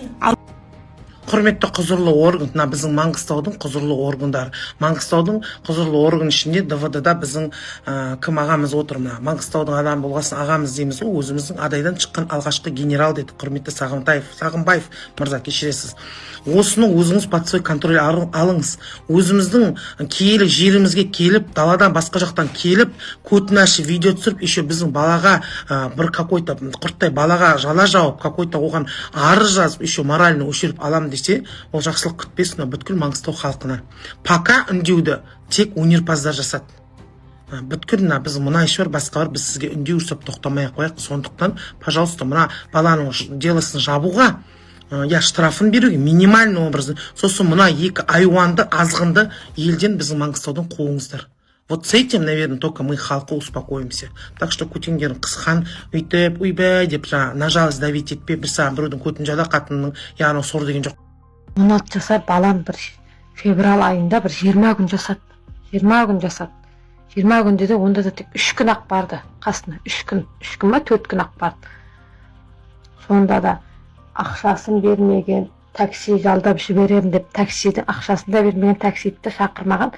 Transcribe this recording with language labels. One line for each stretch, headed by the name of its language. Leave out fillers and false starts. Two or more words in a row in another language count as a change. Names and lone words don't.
Kazakh: Құрметті құзырлы орган, біздің Маңғыстаудың құзырлы органдары. Маңғыстаудың құзырлы орган ішінде ДВД-да біздің кім ағамыз отыр. Маңғыстаудың адам болғасын ағамыз дейміз ғой, өзіміздің адайдан шыққан алғашқы генерал деді құрметті Сағынбаев мырза, кешіресіз. Осыны өзіңіз
Russian: под свой контроль
Kazakh: алыңыз. Өзіміздің киелі жерімізге келіп, даладан басқа жақтан келіп, көтін ашып видео түсіріп, еще біздің балаға бір какой-то құрттай балаға жала жауып, какой-то оған арыз жазып,
Russian: еще морально
Kazakh: өшіріп алам десе, ол жақсылық күтпесін бүткіл Маңғыстау халқына. Пока үндеуді тек өнерпаздар жасады. Бүткіл біз мұнайшы бар, басқа бар, біз сізге үндеу жасап тоқтамай қояйық. Сондықтан, пожалуйста, мына баланың делосын жабуға, штрафын беруге минимальный образы, сосын мына екі айуанды азғынды елден біздің Маңғыстаудан қуыңыздар.
Russian: Вот с этим, наверное, только мы халқы успокоимся. Так что
Kazakh: көтеңдерін қысқан, өйтіп, ойбай деп
Russian: на жалость давить
Kazakh: етпе, бір саған біреудің көтін жада қатынның яғни сор деген жоқ. 16 жасар балам бір февраль айында бір 20 күн жасады. 20 күн жасады. 20 күнде де онда да тек 3 күн ақ барды қасына. 3 күн ма 4 күн ақ барды. Сонда да ақшасын бермеген, такси жалдап жіберем деп таксидің ақшасын да бермеген, таксиді шақырмаған.